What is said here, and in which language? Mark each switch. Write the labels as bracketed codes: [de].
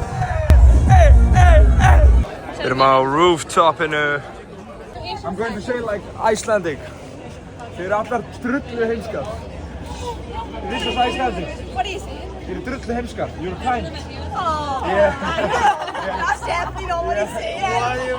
[is] Við erum á rooftopinu. [en] I'm going to say like Icelandic. [is] Þið eru allar drullu heimskar. [en] This is Icelandic. What do you say? [is] Þið eru drullu heimskar. [en] You're kind. Oh, Yeah. that's definitely not what he said.